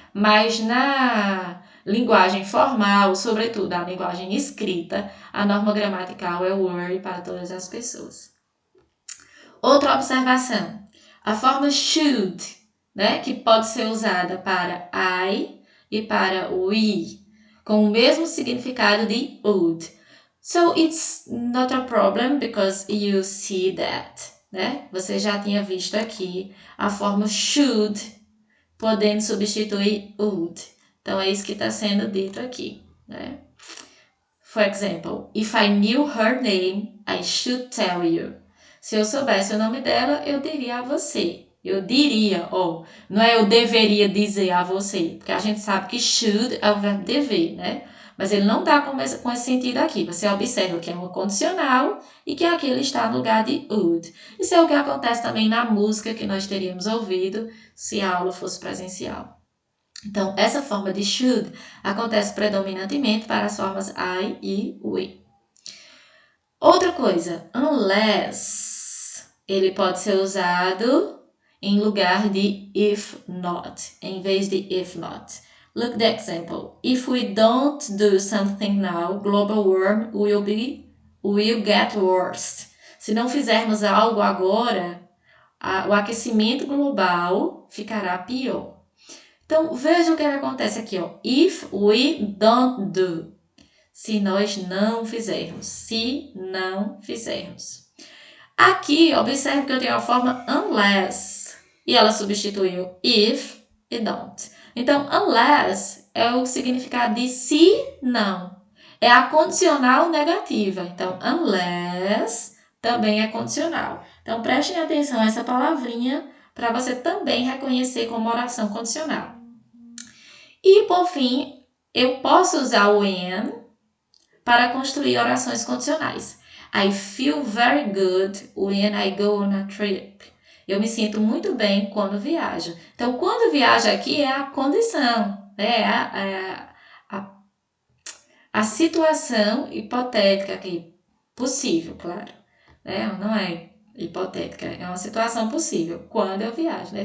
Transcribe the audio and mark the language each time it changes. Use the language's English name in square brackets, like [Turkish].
[Portuguese] Mas na linguagem formal, sobretudo a linguagem escrita, a norma gramatical é were para todas as pessoas. Outra observação, a forma should, né? Que pode ser usada para I e para we, com o mesmo significado de would. [English] So it's not a problem because you see that, né? [Portuguese] Você já tinha visto aqui a forma should podendo substituir would. Então é isso que está sendo dito aqui, né? [English] For example, if I knew her name, I should tell you. [Portuguese] Se eu soubesse o nome dela, eu diria a você. Eu diria, não é eu deveria dizer a você, porque a gente sabe que should é o verbo dever, né? Mas ele não está com esse sentido aqui. Você observa que é uma condicional e que aqui ele está no lugar de would. Isso é o que acontece também na música que nós teríamos ouvido se a aula fosse presencial. Então, essa forma de should acontece predominantemente para as formas I e we. Outra coisa, unless, ele pode ser usado em lugar de if not, em vez de if not. [English] Look the example. If we don't do something now, global warming will get worse. [Portuguese] Se não fizermos algo agora, o aquecimento global ficará pior. Então, veja o que acontece aqui, [English] If we don't do. [Portuguese] Se nós não fizermos. Se não fizermos. Aqui, observe que eu tenho a forma unless. E ela substituiu if e don't. Então, unless é o significado de se não. É a condicional negativa. Então, unless também é condicional. Então, prestem atenção a essa palavrinha para você também reconhecer como oração condicional. E, por fim, eu posso usar o when para construir orações condicionais. [English] I feel very good when I go on a trip. [Portuguese] Eu me sinto muito bem quando viajo. Então, quando viajo aqui é a condição, né? A situação hipotética aqui, possível, claro. Né? Não é hipotética, é uma situação possível quando eu viajo. Né?